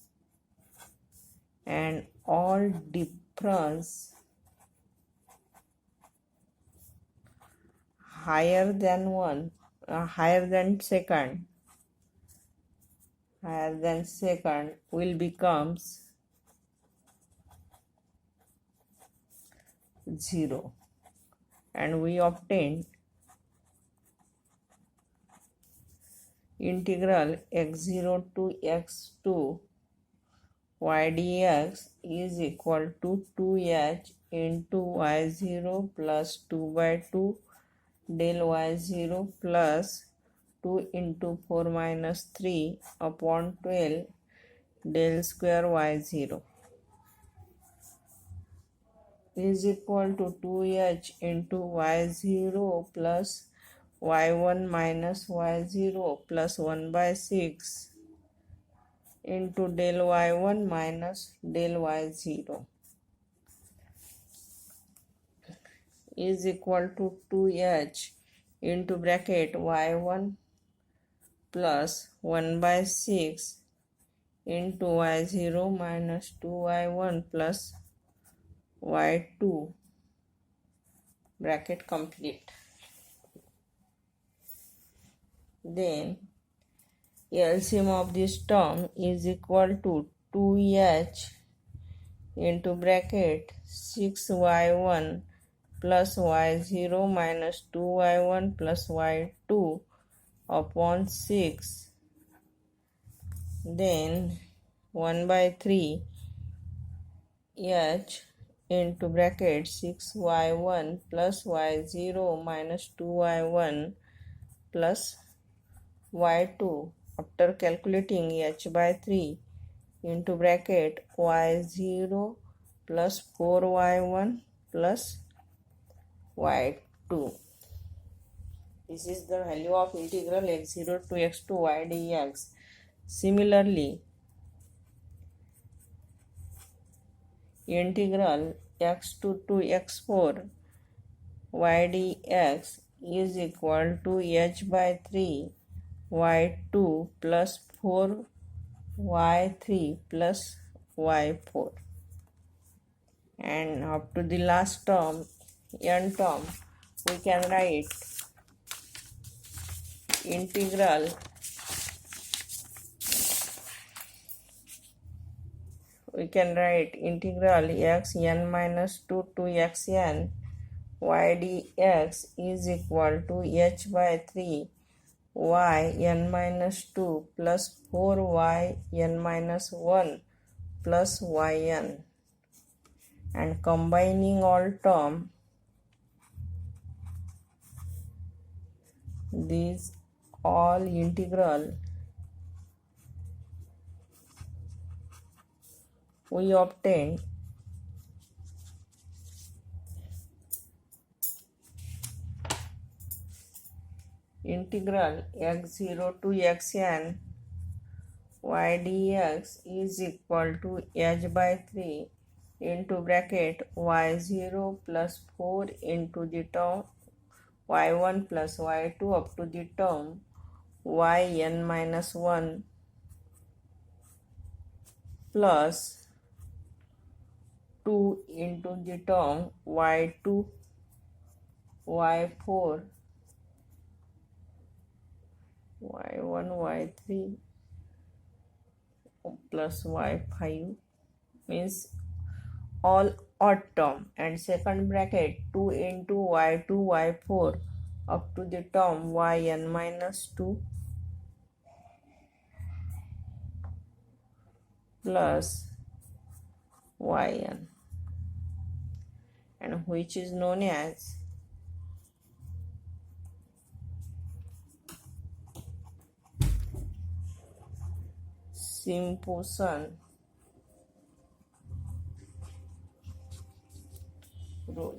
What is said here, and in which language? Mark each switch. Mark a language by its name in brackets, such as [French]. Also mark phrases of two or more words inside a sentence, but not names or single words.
[English] and all difference higher than second will becomes 0, and we obtain integral x0 to x2 y dx is equal to 2h into y0 plus 2 by 2 del y0 plus 2 into 4 minus 3 upon 12 del square y0 is equal to 2h into y0 plus y1 minus y0 plus 1 by 6 into del y1 minus del y0 is equal to 2h into bracket y1 plus 1 by 6 into y0 minus 2y1 plus y2 bracket complete. Then LCM of this term is equal to 2h into bracket 6y1 plus y0 minus 2y1 plus y2 upon 6, then 1 by 3 h into bracket 6y1 plus y0 minus 2y1 plus y2 after calculating h by 3 into bracket y0 plus 4y1 plus y2. This is the value of integral x0 to x2 y dx. Similarly, integral x2 to x4 y dx is equal to h by 3 y2 plus 4 y3 plus y4, and up to the last term, n term, we can write integral x n minus 2 to x n y dx is equal to h by 3 y n minus 2 plus 4 y n minus 1 plus y n, and combining all term, these all integral, we obtain integral x0 to xn y dx is equal to h by 3 into bracket y0 plus 4 into the term y1 plus y2 up to the term yn minus 1 plus 2 into the term y2 y4 y1 y3 plus y5 means all odd term, and second bracket 2 into y2 y4 up to the term yn minus 2 plus yn, and which is known as Simpson rule.